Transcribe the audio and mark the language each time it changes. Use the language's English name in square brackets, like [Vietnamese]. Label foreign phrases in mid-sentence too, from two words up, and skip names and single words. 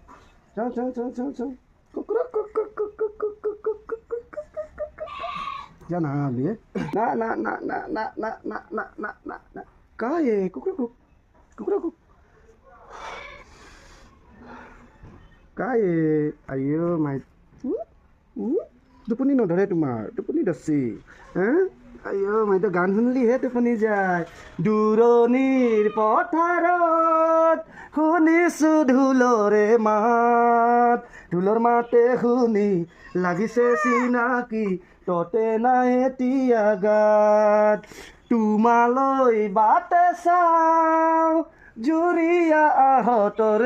[Vietnamese] Chao chao chao chao chao. Cóc đó, cóc cóc cóc cóc cóc cóc cóc cóc cóc cóc. Ra nào đi. Na na na na na na na na na na na. Cái cóc đó cóc. Cóc đó cóc. Cái ayo mày. [Assamese] টোপনি নধৰে তোমাৰ টোপনি ধৰছি আইঅ মইতো গান শুনলিহে টোপনি যায় দূৰণিৰ পথাৰত শুনিছো ঢোলৰে মাত ঢোলৰ মাতে শুনি লাগিছে চিনাকি ততে নাই এতিয়া গাত তোমালৈ বাটে চাওঁ জুৰিয়া আহঁতৰ